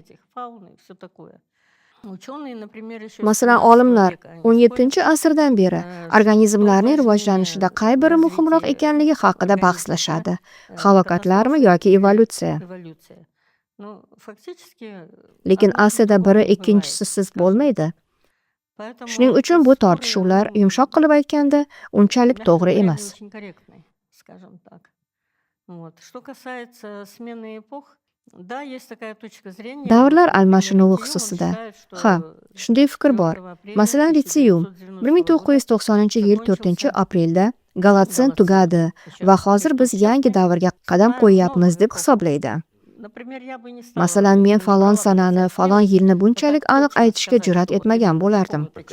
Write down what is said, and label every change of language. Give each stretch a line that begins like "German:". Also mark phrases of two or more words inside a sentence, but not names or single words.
Uzbek: Masalan, olimlar 17-asrdan beri organizmlarning rivojlanishida qay biri muhimroq ekanligi haqida bahslashadi. Halokatlarmi yoki evolyutsiya? Lekin aslida biri ikkinchisisiz bo'lmaydi. Shuning uchun bu tortishuvlar, yumshoq qilib aytganda, unchalik to'g'ri emas.
Russian: Скажем так. Вот. Что касается смены эпох, да, есть такая точка зрения.
Uzbek: Davrlar almashinuvi xususida. Ha, shunday fikr bor. Masalan, litsiyum 1990-yil 4-aprelda Golotsen tugadi va hozir biz yangi davrga qadam qo'yyapmiz deb hisoblaydi. Masalan, men falon sanani, falon yilni bunchalik aniq aytishga jur'at etmagan bo'lardim.